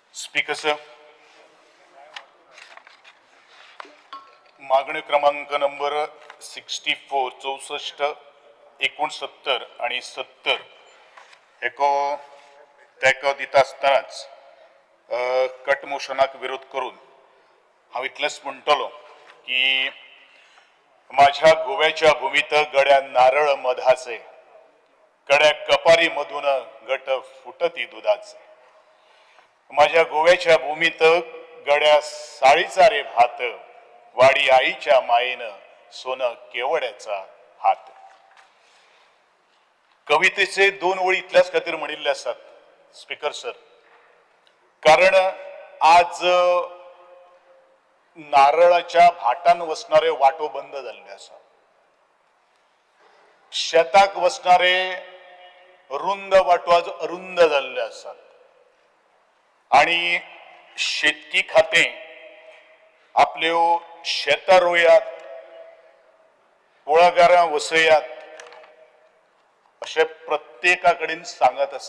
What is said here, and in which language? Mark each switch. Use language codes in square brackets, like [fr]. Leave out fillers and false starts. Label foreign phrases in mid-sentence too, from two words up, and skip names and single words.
[en] Speaker sir, [kok] मागणी क्रमांक नंबर 64 64 69 आणि 70 तेको दिता आसतनाच कट मोशनाक विरोध करून हांव इतलेंच म्हणटलो की [mr] माझ्या गोव्याच्या भूमीत गड्या नारळ मधाचे, गड्या कपारी मधून गट फुटती दुधाचे. माझ्या गोव्याच्या भूमीत गड्या साळीचा रे भात, वाडी आईच्या मायेनं सोनं केवड्याचा हात. [kok] कवितेचे दोन ओळी इतल्याच खातीर म्हणिल्ले असतात [en] Speaker sir, [kok] कारण आज नारळाच्या भाटान वचणारे वाटो बंद झाल्ले आसा. शेताक वचणारे रुंद वाटो आज अरुंद झाल्ले आसात आणि शेतकी खातें आपल्यो शेतां रोयात, कुळागरां वसयात अशें प्रत्येका कडेन सांगत आसा.